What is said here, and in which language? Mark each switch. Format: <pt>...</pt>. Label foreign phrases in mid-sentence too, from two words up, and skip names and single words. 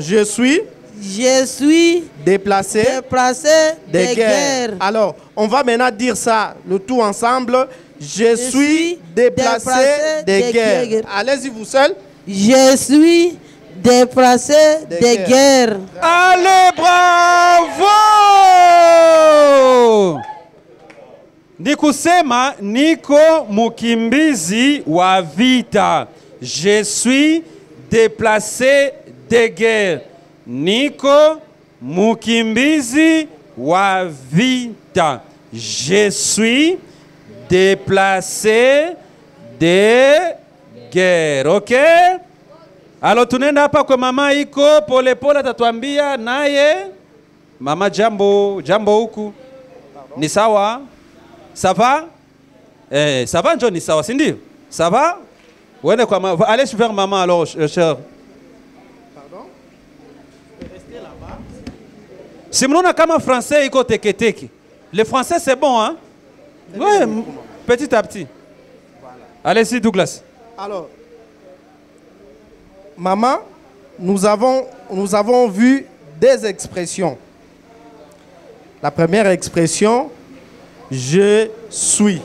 <fr>Je suis déplacé de guerre. Alors, on va maintenant dire ça, le tout ensemble. Je suis déplacé de guerre. Allez-y vous seul. Je suis déplacé de guerre. Allez, bravo!</fr> <sw>Nikusema niko mukimbizi wa vita.</sw> <fr>Je suis déplacé de guerre.</fr> <sw>Niko mukimbizi wa vita.</sw> <fr>Je suis déplacé de guerre. OK?</fr> <sw>Alors tunaenda hapa kwa mama iko pole pole atatuambia naye. Mama jambo, jambo huku. Ni sawa?</sw> <fr>Ça va? Ça va John,</fr> <sw>ni sawa, si ndio?</sw> <fr>Ça va?</fr> <sw>Wende kwa mama.</sw> <fr>Allez vers maman alors, cher. Pardon? Restez là-bas.</fr> <sw>Si mnaona kama français iko teke teke.</sw> <fr>Le français c'est bon hein? Ouais, petit à petit. Voilà. Allez-y Douglas. Alors, maman, nous avons vu des expressions. La première expression, je suis.</fr>